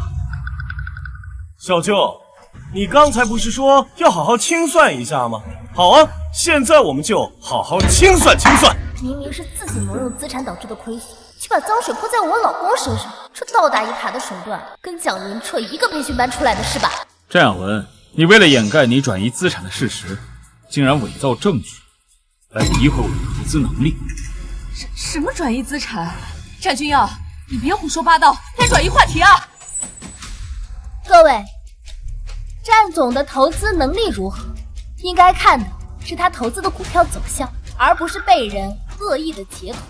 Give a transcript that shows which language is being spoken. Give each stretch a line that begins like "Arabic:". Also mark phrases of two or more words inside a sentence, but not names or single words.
Chinese: 小舅，你刚才不是说要好好清算一下吗？好啊，现在我们就好好清算清算。明明是自己挪用资产导致的亏损，却把脏水泼在我老公身上，这倒打一耙的手段，跟蒋云彻一个培训班出来的是吧？战雅文，你为了掩盖你转移资产的事實，竟然伪造證據，來詆毀我的投資能力。什麼轉移資產？戰君耀，你別胡說八道，該轉移話題啊！各位，戰總的投資能力如何？應該看的是他投資的股票走向，而不是被人惡意的截圖。